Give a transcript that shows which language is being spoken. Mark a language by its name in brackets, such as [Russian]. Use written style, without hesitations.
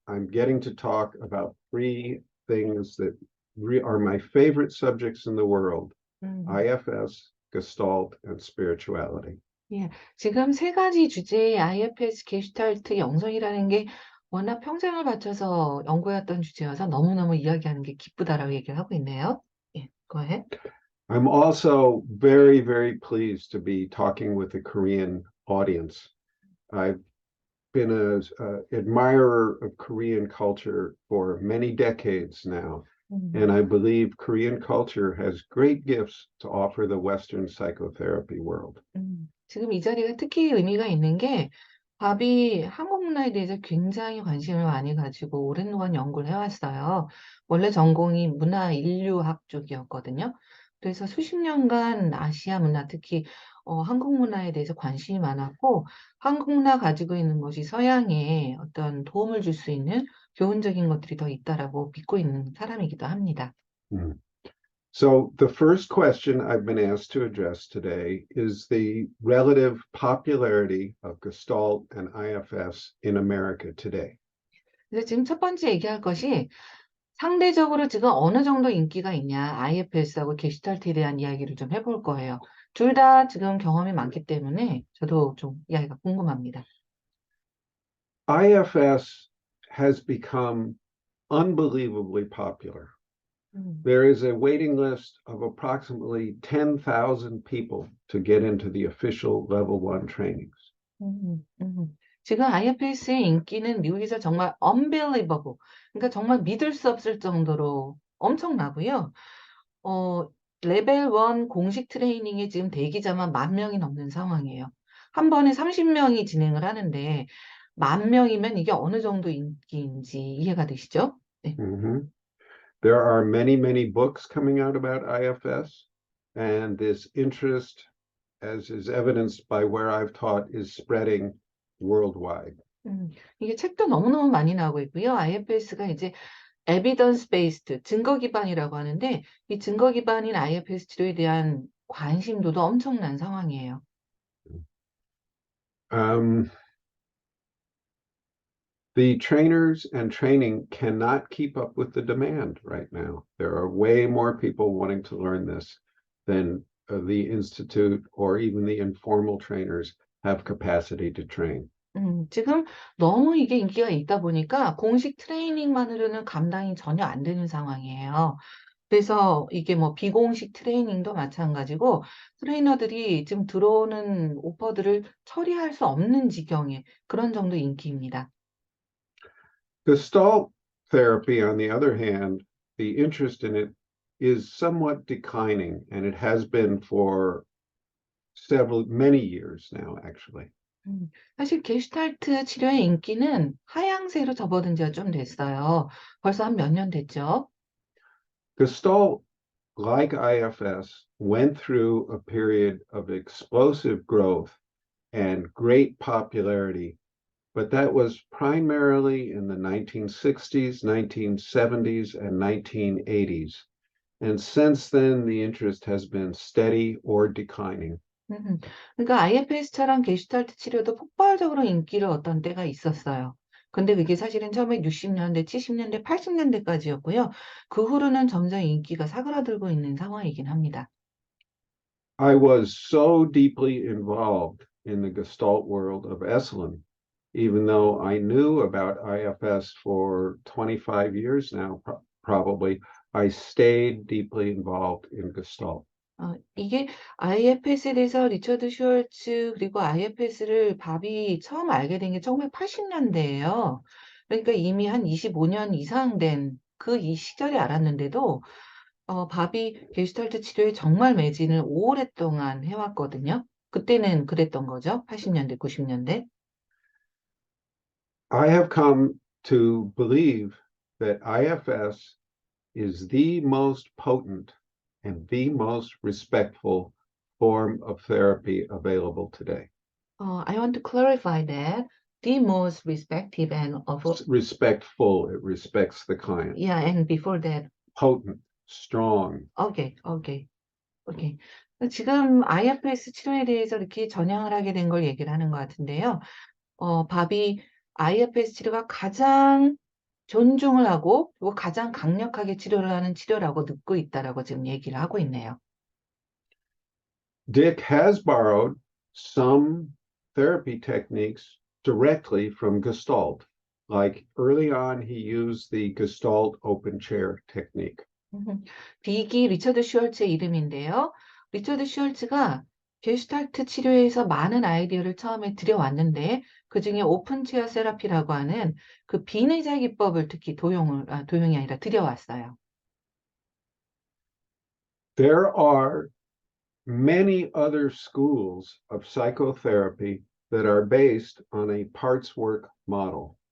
[English] I'm getting to talk about three things that are my favorite subjects in the world: 음. IFS, Gestalt, and spirituality. [Korean] 예, 지금 세 가지 주제의 IFS 게슈탈트 영성이라는 게 워낙 평생을 바쳐서 연구해왔던 주제여서 너무너무 이야기하는 게 기쁘다라고 얘기를 하고 있네요. [English] 예, go ahead. I'm also very, very pleased to be talking with a Korean audience. I've been an admirer of Korean culture for many decades now, and I believe Korean culture has great gifts to offer the Western psychotherapy world. [Korean] 지금 이 자리가 특히 의미가 있는 게 밥이 한국 문화에 대해서 굉장히 관심을 많이 가지고 오랜 동안 연구를 해왔어요. 원래 전공이 문화 인류학 쪽이었거든요. 그래서 수십 년간 아시아 문화, 특히 한국 문화에 대해서 관심이 많았고 한국 문화 가지고 있는 것이 서양에 어떤 도움을 줄 수 있는 교훈적인 것들이 더 있다라고 믿고 있는 사람이기도 합니다. Mm. [English] So the first question I've been asked to address today is the relative popularity of Gestalt and IFS in America today. [Korean] 그래서 지금 첫 번째 얘기할 것이 상대적으로 지금 어느 정도 인기가 있냐, IFS하고 게슈탈트에 대한 이야기를 좀 해볼 거예요. 둘 다 지금 경험이 많기 때문에 저도 좀 이야기가 궁금합니다. [English] IFS has become unbelievably popular. 음, There is a waiting list of approximately 10,000 people to get into the official level 1 trainings. [Korean] 지금 IFS의 인기는 미국에서 정말 unbelievable, 그러니까 정말 믿을 수 없을 정도로 엄청나고요. 레벨 1 공식 트레이닝에 지금 대기자만 10,000명이 넘는 상황이에요. 한 번에 30명이 진행을 하는데 10,000명이면 이게 어느 정도 인기인지 이해가 되시죠? 네. Mhm. [English] There are many, many books coming out about IFS, and this interest, as is evidenced by where I've taught, is spreading worldwide. [Korean] 이게 책도 너무너무 많이 나오고 있고요. IFS가 이제 [English] evidence based, [Korean] 증거 기반이라고 하는데 이 증거 기반인 IFS 치료에 대한 관심도도 엄청난 상황이에요. [English] The trainers and training cannot keep up with the demand right now. There are way more people wanting to learn this than the institute or even the informal trainers have capacity to train. [Korean] 지금 너무 이게 인기가 있다 보니까 공식 트레이닝만으로는 감당이 전혀 안 되는 상황이에요. 그래서 이게 뭐 비공식 트레이닝도 마찬가지고 트레이너들이 지금 들어오는 오퍼들을 처리할 수 없는 지경의 그런 정도 인기입니다. [English] Gestalt therapy, on the other hand, the interest in it is somewhat declining, and it has been for many years now, actually. [Korean] 사실 게슈탈트 치료의 인기는 하향세로 접어든 지가 좀 됐어요. 벌써 한 몇 년 됐죠. [English] Gestalt, like IFS, went through a period of explosive growth and great popularity, but that was primarily in the 1960s, 1970s, and 1980s. And since then, the interest has been steady or declining. [Korean] 그러니까 IFS처럼 게슈탈트 치료도 폭발적으로 인기를 얻던 때가 있었어요. 근데 그게 사실은 처음에 60년대, 70년대, 80년대까지였고요. 그 후로는 점점 인기가 사그라들고 있는 상황이긴 합니다. [English] I was so deeply involved in the Gestalt world of Esalen, even though I knew about IFS for 25 years now, probably, I stayed deeply involved in Gestalt. [Korean] 이게 IFS에 대해서 리처드 슈얼츠 그리고 IFS를 밥이 처음 알게 된 게 1980년대예요. 그러니까 이미 한 25년 이상 된 그 이 시절에 알았는데도 밥이 게슈탈트 치료에 정말 매진을 오랫동안 해왔거든요. 그때는 그랬던 거죠. 80년대, 90년대. [English] I have come to believe that IFS is the most potent and the most respectful form of therapy available today. I want to clarify that the most respective and of Respectful, it respects the client. yeah, and before that, Potent, strong. [Korean] 오케이. 지금 IFS 치료에 대해서 이렇게 전향을 하게 된 걸 얘기를 하는 것 같은데요. 밥이 IFS 치료가 가장 존중을 하고 그리고 가장 강력하게 치료를 하는 치료라고 듣고 있다라고 지금 얘기를 하고 있네요. [English] Dick has borrowed some therapy techniques directly from Gestalt. Like early on, he used the Gestalt open chair technique. [Korean] 딕이 리처드 슈얼츠의 이름인데요. 리처드 슈얼츠가 게슈탈트 치료에에서 많은 아이디어를 처음에 들여왔는데 그중에 오픈 체어 세라피라고 하는 그 비의자 기법을 특히 도용이 아니라 들여왔어요. [English] There are many other schools of psychotherapy that are based on a parts work model.